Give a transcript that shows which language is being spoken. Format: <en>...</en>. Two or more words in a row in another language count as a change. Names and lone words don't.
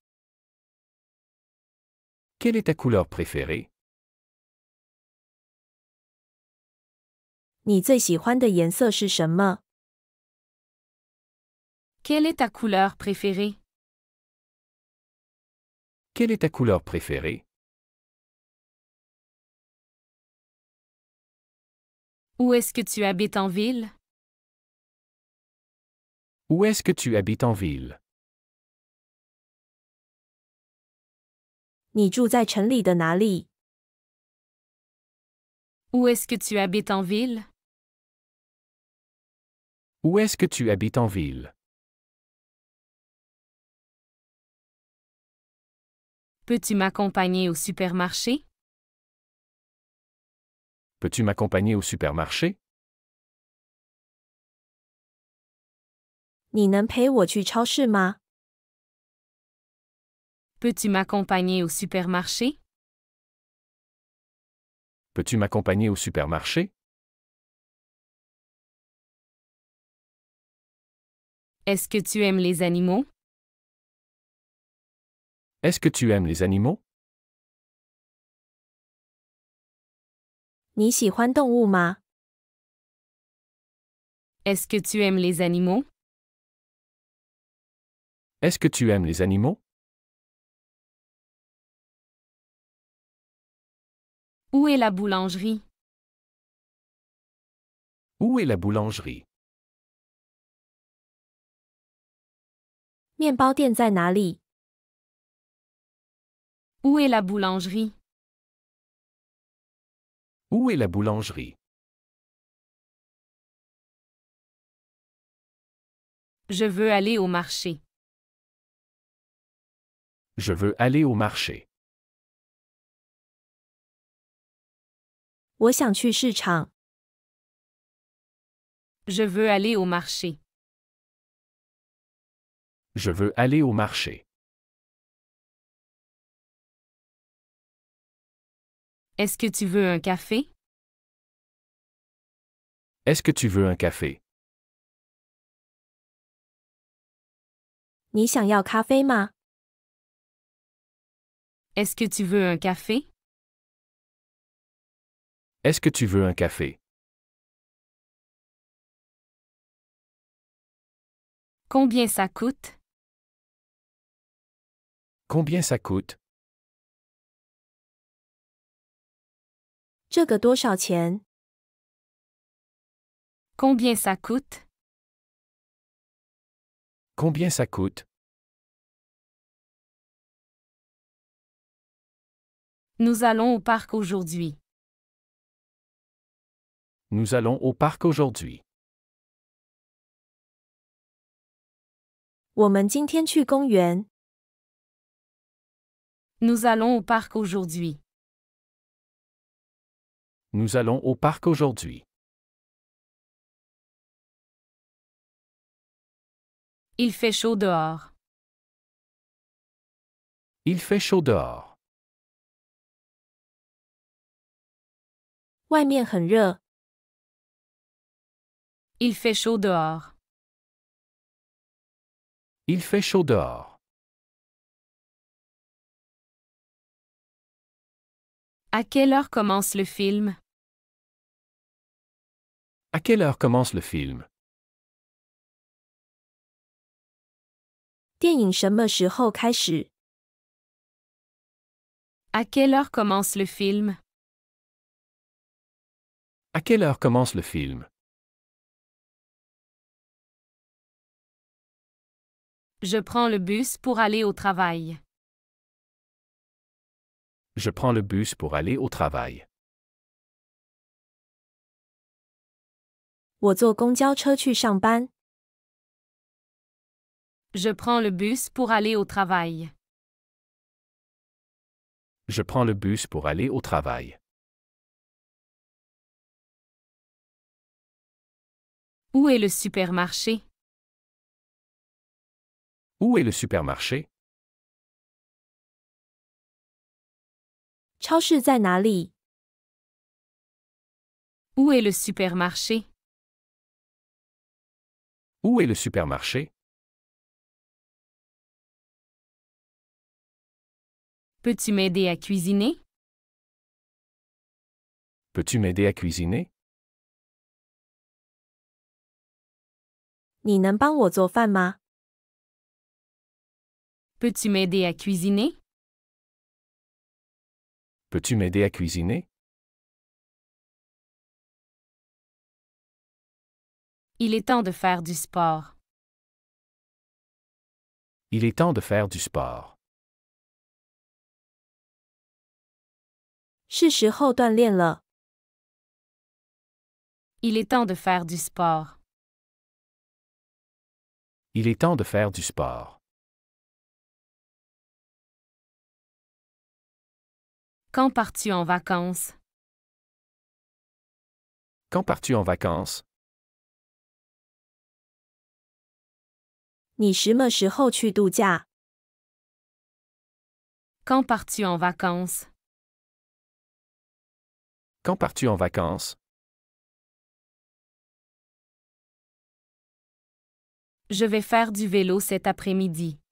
<fr>Quelle est ta couleur préférée?</fr> <zh>你最喜欢的颜色是什么？</zh> <fr>Quelle est ta couleur préférée? Quelle est ta couleur préférée? Où est-ce que tu habites en ville? Où est-ce que tu habites en ville?</fr> <zh>你住在城里的哪里？</zh> <fr>Où est-ce que tu habites en ville? Où est-ce que tu habites en ville? Peux-tu m'accompagner au supermarché? Peux-tu m'accompagner au supermarché?</fr> <zh>你能陪我去超市吗？</zh> <fr>Peux-tu m'accompagner au supermarché? Peux-tu m'accompagner au supermarché? Est-ce que tu aimes les animaux? Est-ce que tu aimes les animaux?</fr> <zh>你喜欢动物吗？</zh> <fr>Est-ce que tu aimes les animaux? Est-ce que tu aimes les animaux? Où est la boulangerie? Où est la boulangerie?</fr> <zh>面包店在哪里？</zh> <fr>Où est la boulangerie? Où est la boulangerie? Je veux aller au marché. Je veux aller au marché.</fr> <zh>我想去市场。</zh> <fr>Je veux aller au marché. Je veux aller au marché. Est-ce que tu veux un café? Est-ce que tu veux un café?</fr> <zh>你想要咖啡吗？</zh> <fr>Est-ce que tu veux un café? Est-ce que tu veux un café? Combien ça coûte? Combien ça coûte?</fr> <zh>这个多少钱？</zh> <fr>Combien ça coûte? Combien ça coûte? Nous allons au parc aujourd'hui. Nous allons au parc aujourd'hui.</fr> <zh>我们今天去公园。</zh> <fr>Nous allons au parc aujourd'hui. Nous allons au parc aujourd'hui. Il fait chaud dehors. Il fait chaud dehors.</fr> <zh>外面很热。</zh> <fr>Il fait chaud dehors. Il fait chaud dehors. À quelle heure commence le film? À quelle heure commence le film?</fr> <zh>电影什么时候开始？</zh> <fr>À quelle heure commence le film? À quelle heure commence le film? Je prends le bus pour aller au travail. Je prends le bus pour aller au travail.</fr> <zh>我坐公交车去上班。</zh> <fr>Je prends le bus pour aller au travail. Je prends le bus pour aller au travail. Où est le supermarché? Où est le supermarché?</fr> <zh>超市在哪里？</zh> <fr>Où est le supermarché? Où est le supermarché? Peux-tu m'aider à cuisiner? Peux-tu m'aider à cuisiner?</fr> <zh>你能帮我做饭吗？</zh> <fr>Peux-tu m'aider à cuisiner? Peux-tu m'aider à cuisiner? Il est temps de faire du sport. Il est temps de faire du sport.</fr> <zh>是时候锻炼了。</zh> <fr>Il est temps de faire du sport. Il est temps de faire du sport. Quand pars-tu en vacances? Quand pars-tu en vacances?</fr> <zh>你什么时候去度假？</zh> <fr>Quand pars-tu en vacances? Quand pars-tu en vacances? Je vais faire du vélo cet après-midi.</fr>